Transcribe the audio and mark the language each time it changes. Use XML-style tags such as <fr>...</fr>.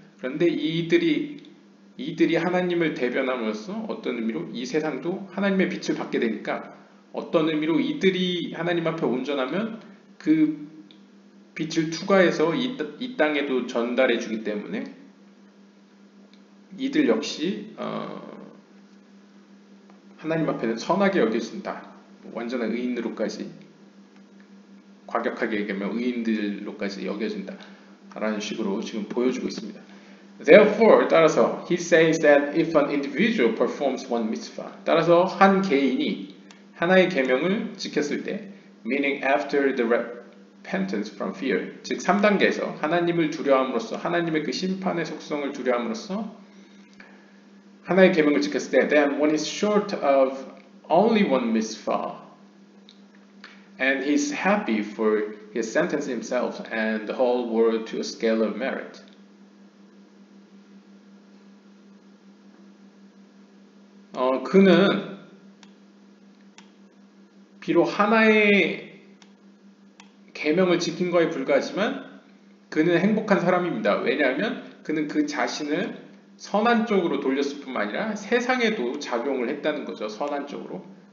<ko>그런데 이들이 하나님을 대변함으로써 어떤 의미로 이 세상도 하나님의 빛을 받게 되니까 어떤 의미로 이들이 하나님 앞에 온전하면 그 빛을 투과해서 이 땅에도 전달해 주기 때문에 이들 역시 하나님 앞에는 선하게 여겨진다. 완전한 의인으로까지, 과격하게 얘기하면 의인들로까지 여겨진다 라는 식으로 지금 보여주고 있습니다.</ko> <en>Therefore,</en> <ko>따라서</ko> <en>he says that if an individual performs one mitzvah,</en> <ko>따라서 한 개인이 하나의 계명을 지켰을 때,</ko> <en>meaning after the repentance from fear,</en> <ko>즉 3단계에서 하나님을 두려움으로써 하나님의 그 심판의 속성을 두려움으로써 하나의 계명을 지켰을 때,</ko> <en>then one is short of only one mitzvah, and he's happy for his sentence himself and the whole world to a scale of merit.</en> <ko>그는 비록 하나의 계명을 지킨 거에 불과하지만 그는 행복한 사람입니다. 왜냐하면 그는 그 자신을 선한 쪽으로 돌렸을 뿐만 아니라 세상에도 작용을 했다는 거죠. 선한 쪽으로.</ko>